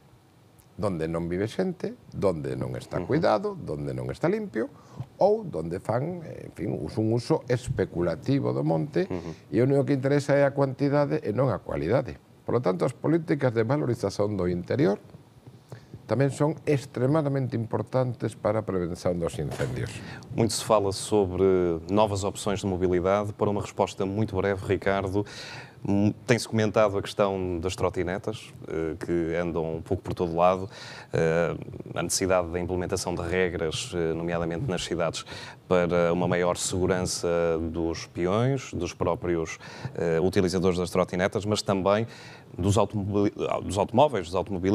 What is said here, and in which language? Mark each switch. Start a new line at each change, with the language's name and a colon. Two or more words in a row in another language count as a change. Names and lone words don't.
Galician: Donde non vive xente, donde non está cuidado, donde non está limpio, ou donde fan, en fin, un uso especulativo do monte e o único que interesa é a cuantidade e non a cualidade.
Spanish: Por lo tanto,
Galician: as políticas de valorización do interior tamén son extremadamente importantes para a prevención dos incendios.
Portuguese: Muito se fala sobre novas opções de mobilidade. Para uma resposta muito breve, Ricardo, tem-se comentado a questão das trotinetas, que andam um pouco por todo lado, a necessidade da implementação de regras, nomeadamente nas cidades, para uma maior segurança dos peões, dos próprios utilizadores das trotinetas, mas também dos automóveis, dos automobilistas.